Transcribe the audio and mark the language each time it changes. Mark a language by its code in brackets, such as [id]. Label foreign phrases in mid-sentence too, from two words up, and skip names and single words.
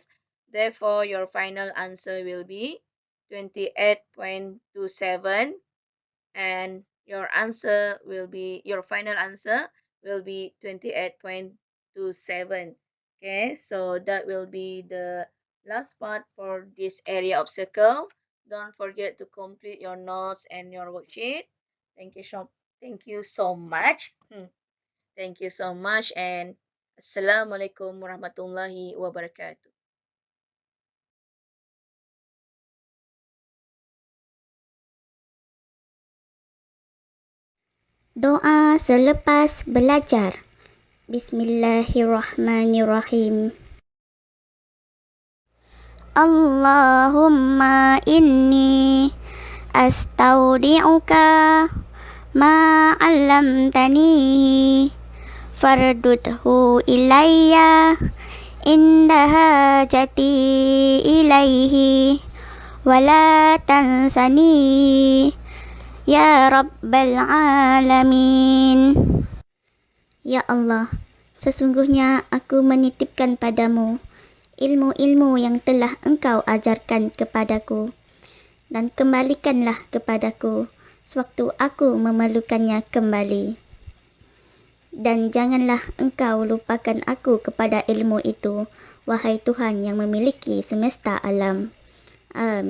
[en] Therefore, your final answer will be 28.27, and your final answer will be 28.27. Okay, so that will be the last part for this area of circle. Don't forget to complete your notes and your worksheet. Thank you so much. Thank you so much, and [ar] السلام عليكم ورحمة الله وبركاته. [ms] Doa selepas belajar. [ar] Bismillahirrahmanirrahim. اللهم إني أستودعك ما علمتني فاردده إلي عند حاجتي إليه ولا تنسني يا رب العالمين. [id] Ya Allah, sesungguhnya aku menitipkan padamu ilmu-ilmu yang telah engkau ajarkan kepadaku, dan kembalikanlah kepadaku sewaktu aku memerlukannya kembali. Dan janganlah engkau lupakan aku kepada ilmu itu, wahai Tuhan yang memiliki semesta alam.